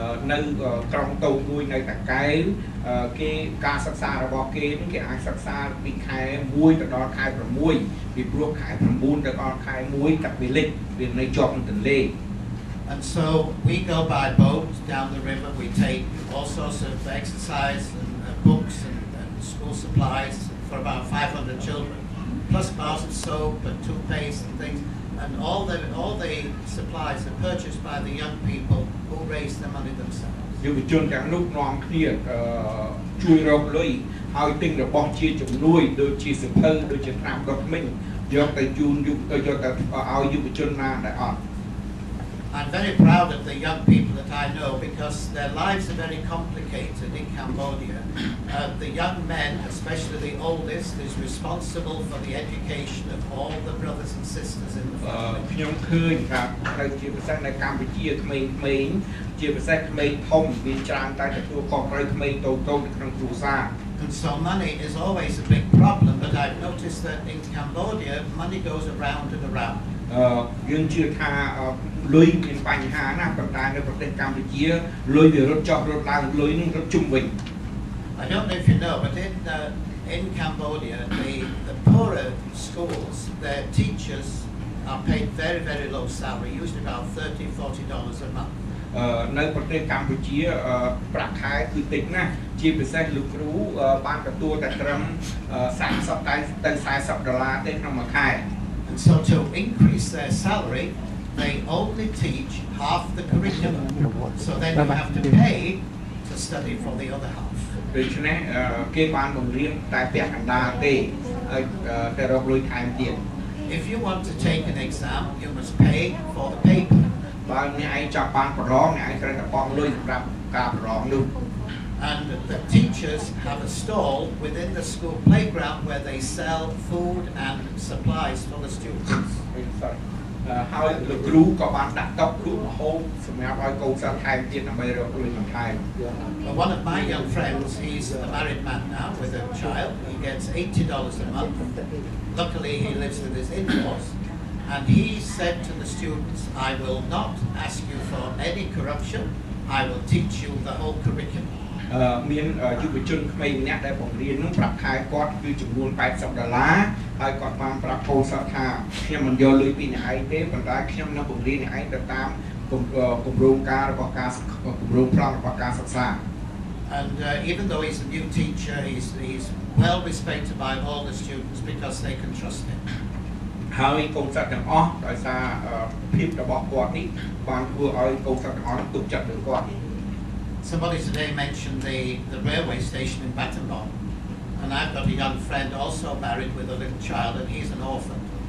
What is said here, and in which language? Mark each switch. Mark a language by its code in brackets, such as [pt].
[km] នៅក្រុងតូចមួយនៅតាកែវគេការសិក្សារបស់គេនឹងគេអាចសិក្សាពីខែ1ទៅដល់ខែ6ពីព្រោះខែ9ទៅដល់ខែ1ទឹកវាលិចវានៅជាប់នឹងទន្លេ [en] And so we go by boat down the river. We take all sorts of exercise and books and school supplies for about 500 children. plus bars of soap and toothpaste and things, and all the supplies are purchased by the young people who raise the money themselves. [km] យុវជនទាំងនោះនាំគ្នាជួយរកលុយហើយទិញរបស់ជាជំនួយដូចជាសភៅដូចជាថ្នាំដុតធ្មេញយកទៅជូនយកទៅឲ្យយុវជនណាដែលអត់ [en] I'm very proud of the young people that I know because their lives are very complicated in Cambodia. The young men, especially the oldest, is responsible for the education of all the brothers and sisters in the family. [km] ខ្ញុំឃើញថានៅជាពិសេសនៅកម្ពុជាក្មេងៗជាពិសេសក្មេងធំមានច្រើនតែទទួលខុសត្រូវក្មេងតូចៗនៅក្នុងគ្រួសារ [en] And so money is always a big problem, but I've noticed that in Cambodia money goes around and around. [km] យើងជឿថាលុយមានបញ្ហាណាស់ប៉ុន្តែនៅប្រទេសកម្ពុជាលុយវារត់ចុះរត់ឡើងលុយនឹងរត់ជុំវិញ [en] I don't know if you know, but in Cambodia the poorer schools, their teachers are paid very, very low salary, usually about $30-40 a month. [km] នៅប្រទេសកម្ពុជាប្រាក់ខែគឺតិចណាស់ជាពិសេសលោកគ្រូបានទទួលតែត្រឹម$30ទៅ$40ទេក្នុងមួយខែ [en] And so to increase their salary, they only teach half the curriculum. So then you have to pay to study for the other half. [km] ដូច្នេះគេបានបង្រៀនតែពាក់កណ្ដាលទេហើយតែរកលុយថែមទៀត [en] If you want to take an exam, you must pay for the paper. [km] បើអ្នកឯងចង់បានប្រឡងអ្នកឯងត្រូវតែបង់លុយសម្រាប់ការប្រឡងនោះ [en] And the teachers have a stall within the school playground where they sell food and supplies for the students. [km] ហើយលោកគ្រូក៏បានដាក់តុគ្រូម្ហូបសម្រាប់ឲ្យកូនសិស្សថែមទៀតដើម្បីរកលុយបន្ថែម [en] One of my young friends, he's a married man now with a child. He gets $80 a month. Luckily, he lives with his in-laws. And he said to the students, I will not ask you for any corruption. I will teach you the whole curriculum. [km] មានយុវជនក្មេងម្នាក់ដែលបង្រៀននឹងប្រាប់ខែគាត់គឺចំនួន$80ហើយគាត់បានប្រាប់កូនសិស្សថាខ្ញុំមិនយកលុយពីអ្នកឯងទេប៉ុន្តែខ្ញុំនឹងបង្រៀនអ្នកឯងទៅតាមគម្រោងការរបស់ការគម្រោងប្លង់របស់ការសិក្សា [en] And even though he's a new teacher, he's well respected by all the students because they can trust him. [km] ហើយកូនសិស្សទាំងអស់ដោយសារភាពរបស់គាត់នេះបានធ្វើឲ្យកូនសិស្សទាំងអស់ទុកចិត្តលើគាត់ [en] Somebody today mentioned the railway station in Battambang, and I've got a young friend also married with a little child, and he's an orphan.